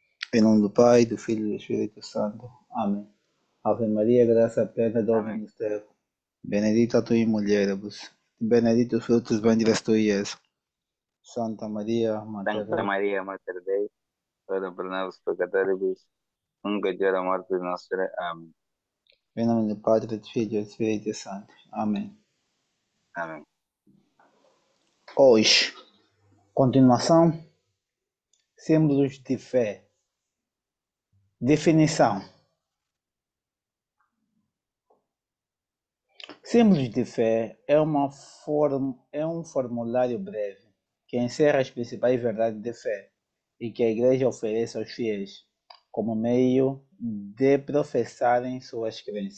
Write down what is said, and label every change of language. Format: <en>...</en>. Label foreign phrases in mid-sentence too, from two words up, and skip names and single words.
<pt>Em nome do Pai, do Filho e do Espírito Santo. Amém. Ave Maria, graça plena, Amém.</pt> <la>Dominus tecum. Benedicta tu in mulieribus. Benedictus fructus ventris tui, Iesus. Santa Maria, Mater Santa Dei. Maria, Mater Dei, ora pro nobis peccatoribus, nunc et hora mortis nostre.</la> <pt>Amém. Em nome do Padre, do Filho e do Espírito Santo. Amém. Amém. Hoje, continuação, símbolos de fé. Definição. Símbolos de fé é um formulário breve que encerra as principais verdades de fé e que a Igreja oferece aos fiéis como meio de professarem suas crenças.</pt>